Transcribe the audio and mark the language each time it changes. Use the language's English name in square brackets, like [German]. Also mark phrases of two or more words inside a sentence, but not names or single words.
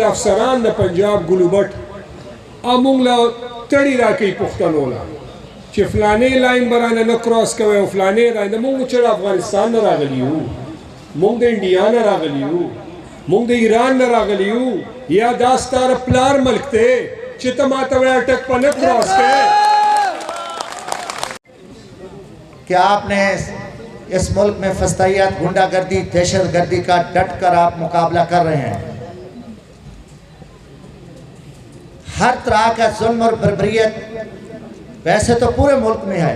[Pashto] افسران د پنجاب ګلوبټ امونږ له تړي راکوي پښتنو له چې فلانې لاین به رانه نه کراس کوئ او فلانې رانه موږ چې د افغانستان نه راغلي یو، موږ د انډیا نه راغلي یو، موږ د ایران نه راغلي یو، یا دا ستا د پلار ملک دی چې ته ما ته وایې اټک په نه کراس کوې؟ [Urdu] کہ آپ نے اس ملک میں فسطائیت، گنڈا گردی، دہشت گردی کا ڈٹ کر آپ مقابلہ کر رہے ہیں۔ ہر طرح کا ظلم اور بربریت ویسے تو پورے ملک میں ہے۔